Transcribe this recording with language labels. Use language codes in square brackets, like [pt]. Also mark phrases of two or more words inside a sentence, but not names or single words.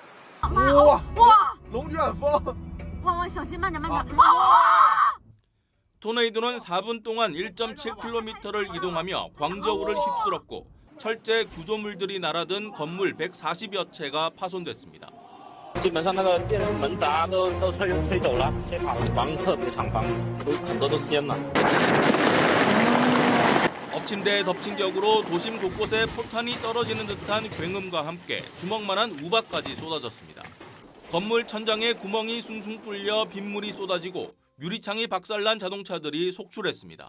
[ko] 토네이도는 4분 동안 1.7km를 이동하며 광저우를 휩쓸었고 철제 구조물들이 날아든 건물 140여 채가 파손됐습니다. [zh] 基本上那个电门闸都吹走了，这房特别厂房很多都掀了。 [ko] 엎친 데 덮친 격으로 도심 곳곳에 포탄이 떨어지는 듯한 굉음과 함께 주먹만한 우박까지 쏟아졌습니다. 건물 천장에 구멍이 숭숭 뚫려 빗물이 쏟아지고 유리창이 박살난 자동차들이 속출했습니다.